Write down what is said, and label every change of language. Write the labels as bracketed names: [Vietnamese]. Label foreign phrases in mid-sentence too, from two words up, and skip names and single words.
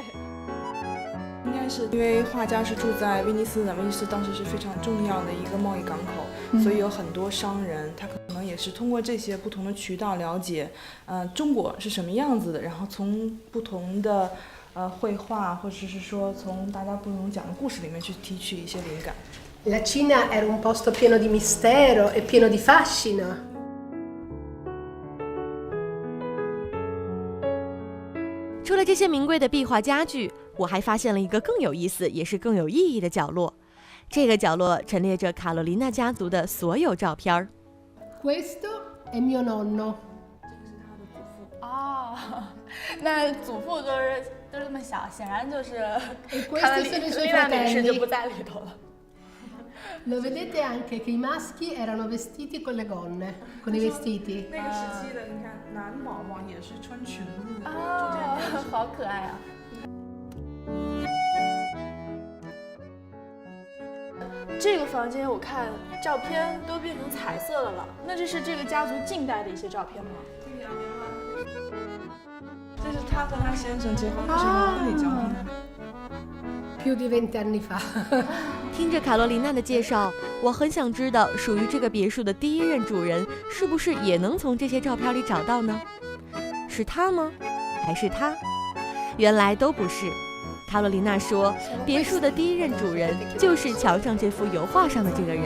[Chinese] 应该是因为画家是住在威尼斯的，威尼斯当时是非常重要的一个贸易港口，所以有很多商人，他可能也是通过这些不同的渠道了解，中国是什么样子的，然后从不同的绘画，或者是说从大家不同讲的故事里面去提取一些灵感。 [Italian] La Cina era un posto pieno di mistero e pieno di fascino. [Chinese] 除了这些名贵的壁画家具，我还发现了一个更有意思也是更有意义的角落。这个角落陈列着卡罗琳娜家族的所有照片。 [Italian] Questo è mio nonno. [Chinese] 哦，那祖父都是这么小，显然就是 [Italian] E [Chinese] 卡 [Italian] questi sono i [Chinese] 罗 [Italian] suoi [Chinese] 琳娜女士就 [Italian] fratelli. [Chinese] 不在里头了。 [Italian] Lo vedete anche che i maschi erano vestiti con le gonne, con i vestiti. [Chinese] 那个时期的，你看男宝宝也是穿裙子的，哦，好可爱啊！这个房间我看照片都变成彩色的了，那这是这个家族近代的一些照片吗？这是他和他先生结婚的时候婚礼照片。 [Italian] Più di 20 anni fa. [Chinese] 听着卡罗琳娜的介绍，我很想知道属于这个别墅的第一任主人是不是也能从这些照片里找到呢？是他吗？还是他？原来都不是。卡罗琳娜说，别墅的第一任主人就是墙上这幅油画上的这个人。